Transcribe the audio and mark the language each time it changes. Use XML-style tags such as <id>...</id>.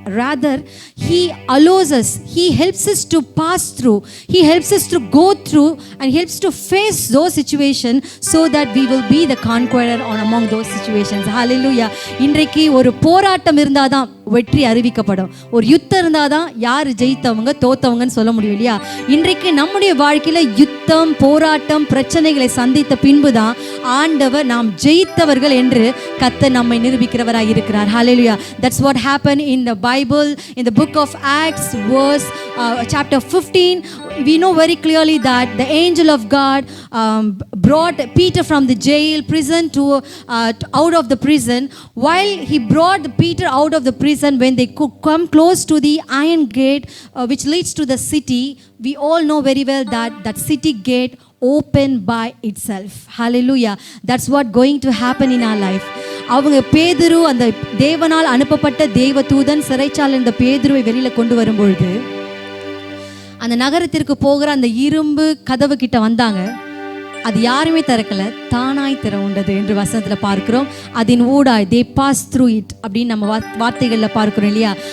<en>Rather he allows us, he helps us to pass through, he helps us to go through and helps to face those situations so that we will be the conqueror on among those situations. Hallelujah.</en> <ta>இன்றைக்கு ஒரு போராட்டம் இருந்தாதான் வெற்றி அறிவிக்கப்படும். ஒரு யுத்தம் இருந்தாதான் யார் ஜெயித்தவங்க தோத்தவங்கன்னு சொல்ல முடியும் இல்லையா? இன்றைக்கு நம்முடைய வாழ்க்கையில யுத்தம், போராட்டம், பிரச்சனைகளை சந்தித்த பின்புதான் ஆண்டவர் நாம் ஜெயித்தவர்கள் என்று கர்த்தர் நம்மை நிரூபிக்கிறவராக இருக்கிறார்.</ta> <en>Hallelujah. That's what happened in the Bible, in the book of Acts, chapter 15. We know very clearly that the angel of God brought Peter from the jail prison to out of the prison. While he brought Peter out of the prison, when they could come close to the iron gate which leads to the city, we all know very well that that city gate opened by itself. Hallelujah. That's what going to happen in our life.</en> <ta>அவங்க பேதுரு, அந்த தேவனால் அனுப்பப்பட்ட தேவ தூதன் சிறைச்சாலை இந்த பேதுருவை வெளியில கொண்டு வரும்பொழுது அந்த நகரத்திற்கு போகிற அந்த இரும்பு கதவு கிட்ட வந்தாங்க. அது யாருமே திறக்கல, தானாய் திறவுண்டது என்று வசனத்தில் பார்க்கிறோம். அதன் ஊடாய்</ta> <en>they pass through it</en> <ta>அப்படின்னு நம்ம வார்த்தைகளில் பார்க்கிறோம் இல்லையா?</ta>